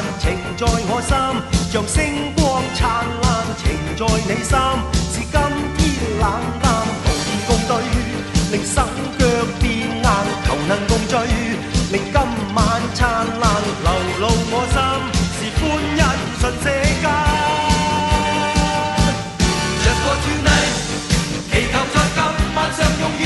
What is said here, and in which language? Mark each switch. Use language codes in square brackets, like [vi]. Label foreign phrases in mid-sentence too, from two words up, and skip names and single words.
[yue] 情在我心，像星光燦爛。情在你心，是今天冷淡。無言共對，令手腳變硬，求能共聚，令今晚燦爛。流露我心，是歡欣瞬息間。 [en] Just for tonight， [yue] 祈求在今晚相擁於